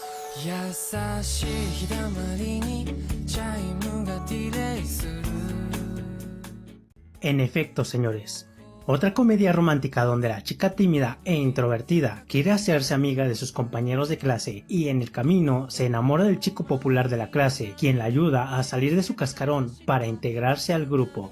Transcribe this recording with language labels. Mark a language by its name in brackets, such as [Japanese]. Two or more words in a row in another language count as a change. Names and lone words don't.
[Japanese] 優しい日だまりにチャイムがディレイする [Spanish] En efecto, señores, otra comedia romántica donde la chica tímida e introvertida quiere hacerse amiga de sus compañeros de clase y en el camino se enamora del chico popular de la clase, quien la ayuda a salir de su cascarón para integrarse al grupo.